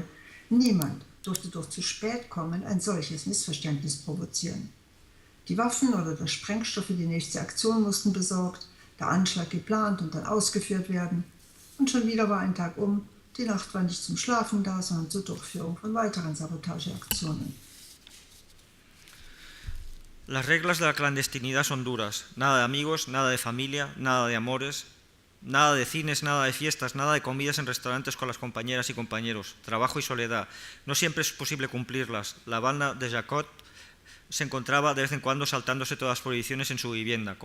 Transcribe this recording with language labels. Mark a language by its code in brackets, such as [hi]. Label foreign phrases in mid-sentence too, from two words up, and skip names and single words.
[de] Niemand durfte durch zu spät kommen ein solches Missverständnis provozieren. Die Waffen oder der Sprengstoff für die nächste Aktion mussten besorgt, der Anschlag geplant und dann ausgeführt werden. Und schon wieder war ein Tag um, die Nacht war nicht zum Schlafen da, sondern zur Durchführung von weiteren Sabotageaktionen. [es] Las reglas de la clandestinidad son duras. Nada de amigos, nada de familia, nada de amores, nada de cines, nada de fiestas, nada de comidas en restaurantes con las compañeras y compañeros, trabajo y soledad. No siempre es posible cumplirlas. La banda de Jacot se encontraba de vez en cuando saltándose todas las prohibiciones en su vivienda.